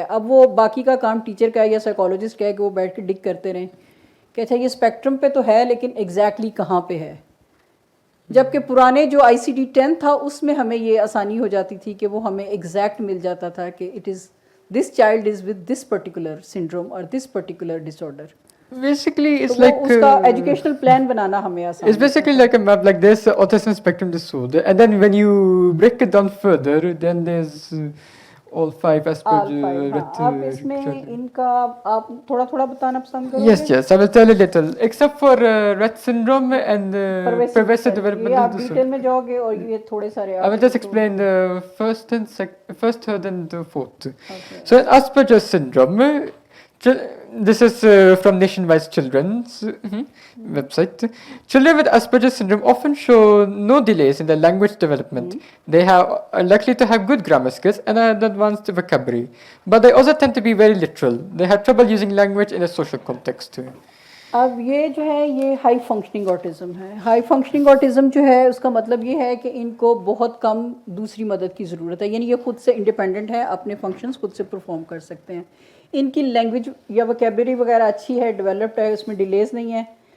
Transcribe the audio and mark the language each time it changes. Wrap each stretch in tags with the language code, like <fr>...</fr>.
<hi>अब वो बाकी का काम टीचर का है या साइकोलॉजिस्ट का है कि वो बैठ के डिग करते रहें कि अच्छा ये स्पेक्ट्रम पे तो है लेकिन एग्जैक्टली कहाँ पे है. जबकि पुराने जो ICD-10 था उसमें हमें ये आसानी हो जाती थी कि वो हमें एग्जैक्ट मिल जाता था कि</hi> <en>It is this child is with this particular syndrome और this particular disorder. basically</en> <hi>तो</hi> <en>it's</en> <hi>वो</hi> <en>like</en> <hi>उसका एजुकेशनल प्लान बनाना हमें आसान.</hi> <en>it's basically like a map, like there's autism spectrum disorder, and then when you break it down further, then there's all 5 Asperger.</en> <hi>आप इसमें इनका आप थोड़ा थोड़ा बताना पसंद करोगे?</hi> <en>Yes, yes, I will tell you little. Except for Rett syndrome and pervasive</en> <hi>ये</hi> <en>developmental</en> <hi>आप</hi> <en>disorder.</en> <hi>डिटेल में जाओगे और ये थोड़े सारे</hi> <en>I will just explain the first, third, and the fourth. Okay. So, in Asperger's syndrome, this is from Nationwide Children's website. Children with Asperger's syndrome often show no delays in their language development. They are likely to have good grammar skills and an advanced vocabulary, but they also tend to be very literal. They have trouble using language in a social context.</en> <hi>अब ये जो है ये high functioning autism है. High functioning autism जो है उसका मतलब ये है कि इनको बहुत कम दूसरी मदद की ज़रूरत है, यानी ये खुद से इंडिपेंडेंट है, अपने फंक्शंस खुद से परफॉर्म कर सकते हैं. इनकी लैंग्वेज या वोकेबलरी वगैरह अच्छी है, डेवलप्ड है, उसमें डिलेज नहीं है.</hi>